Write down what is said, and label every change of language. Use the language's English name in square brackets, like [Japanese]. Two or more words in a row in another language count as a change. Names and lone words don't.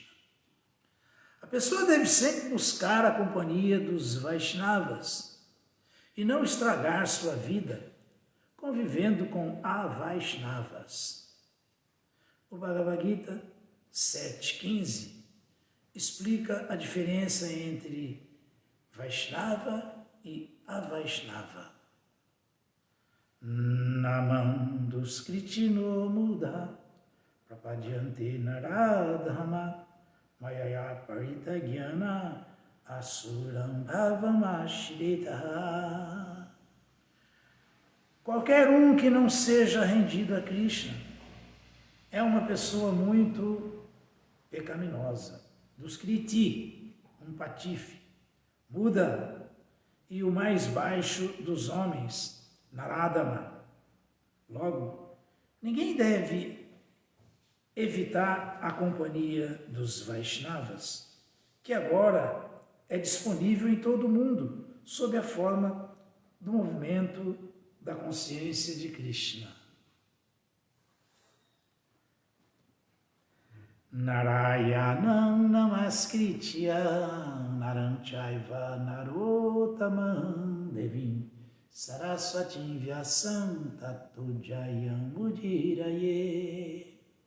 [Portuguese] A pessoa deve sempre buscar a companhia dos Vaishnavas e não estragar sua vida convivendo com Avaishnavas. O Bhagavad Gita 7.15 explica a diferença entre Vaishnava e Avaishnava. [Sanskrit] नमाम् दुष्कृतिनो मुडा प्रपद्यन्ते नराधमा मायया परितग्याना असुरम् भावमशिरिता. [Portuguese] Qualquer um que não seja rendido a Krishna é uma pessoa muito pecaminosa. Duskriti, um patife. Buda e o mais baixo dos homens, Naradama. Logo, ninguém deve evitar a companhia dos Vaishnavas, que agora é disponível em todo o mundo, sob a forma do movimento da consciência de Krishna. [Sanskrit] नारायणम् नमस्कृत्य नरम् चैव नरोतमम् देविम् सरस्वतिम् व्यासम् ततो जयम् मुदिरये.